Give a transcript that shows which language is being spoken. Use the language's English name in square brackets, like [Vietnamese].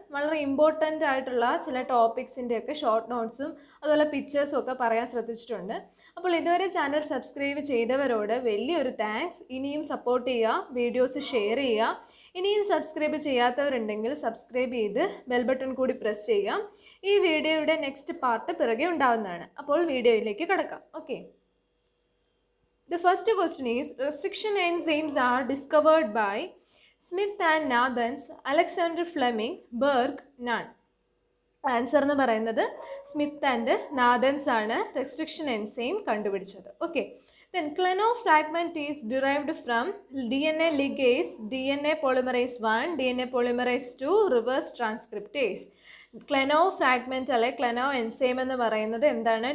[Malayalam] വളരെ ഇമ്പോർട്ടൻ്റ് ആയിട്ടുള്ള ചില ടോപ്പിക്സിൻ്റെയൊക്കെ ഷോർട്ട് നോട്ട്സും അതുപോലെ പിക്ചേഴ്സും ഒക്കെ പറയാൻ ശ്രദ്ധിച്ചിട്ടുണ്ട്. അപ്പോൾ ഇതുവരെ ചാനൽ സബ്സ്ക്രൈബ് ചെയ്തവരോട് വലിയൊരു താങ്ക്സ്. ഇനിയും സപ്പോർട്ട് ചെയ്യുക, വീഡിയോസ് ഷെയർ ചെയ്യുക. ഇനിയും സബ്സ്ക്രൈബ് ചെയ്യാത്തവരുണ്ടെങ്കിൽ സബ്സ്ക്രൈബ് ചെയ്ത് ബെൽ ബട്ടൺ കൂടി പ്രസ് ചെയ്യാം. ഈ വീഡിയോയുടെ നെക്സ്റ്റ് പാർട്ട് പിറകെ ഉണ്ടാവുന്നതാണ്. അപ്പോൾ വീഡിയോയിലേക്ക് കടക്കാം. [English] Okay, The first question is, restriction enzymes are discovered by Smith and Nathans, Alexander Fleming, Berg, Nunn. [Malayalam] Answer എന്ന് പറയുന്നത് സ്മിത്ത് ആൻഡ് നാഥൻസ് ആണ് റെസ്ട്രിക്ഷൻ എൻസൈം കണ്ടുപിടിച്ചത്. [English] Okay, then clenofragment is derived from DNA ligase, DNA polymerase 1, DNA polymerase 2, reverse transcriptase. [Malayalam] ക്ലെനോഫ്രാഗ്മെൻറ്റ് അല്ലെ ക്ലെനോ enzyme എന്ന് പറയുന്നത് എന്താണ്?